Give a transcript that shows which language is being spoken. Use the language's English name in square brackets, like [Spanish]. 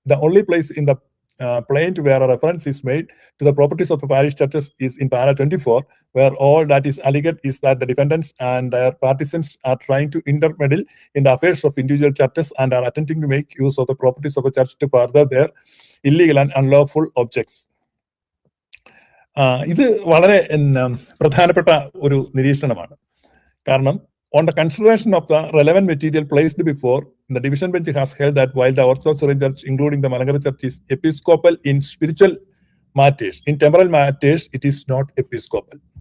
[English] The only place in the plaint where a reference is made to the properties of the parish churches is in para 24, where all that is alleged is that the defendants and their partisans are trying to intermeddle in the affairs of individual churches and are attempting to make use of the properties of a church to further their illegal and unlawful objects. [Malayalam] ഇത് വളരെ പ്രധാനപ്പെട്ട ഒരു നിരീക്ഷണമാണ്. [English] കാരണം on the consideration of the relevant material placed before, the division bench has held that while the Orthodox Syrian Church, including the Malankara Church, is episcopal in spiritual matters, in temporal matters, it is not episcopal.